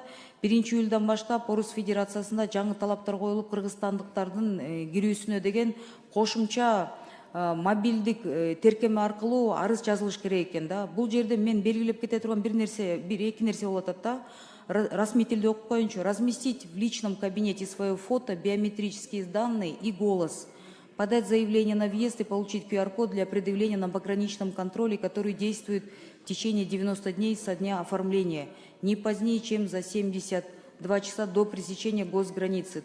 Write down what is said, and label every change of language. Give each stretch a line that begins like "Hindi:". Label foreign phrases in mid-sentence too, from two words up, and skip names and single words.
Kyrgyz: 1-июлдан баштап Орус Федерациясында жаңы талаптар коюлуп, кыргызстандыктардын кирүүсүнө деген кошумча мобилдик теркеме аркылуу арыз жазылыш керек экен да. Бул жерде мен белгилеп кете турган эки нерсе болуп атат да. Расмий тилде окуп коеюнчу.
Russian: Разместить в личном кабинете свое фото, биометрические данные и голос. Подать заявление на въезд и получить QR-код для предъявления на пограничном контроле, который действует в течение 90 дней со дня оформления, не позднее, чем за 72 часа до пересечения госграницы.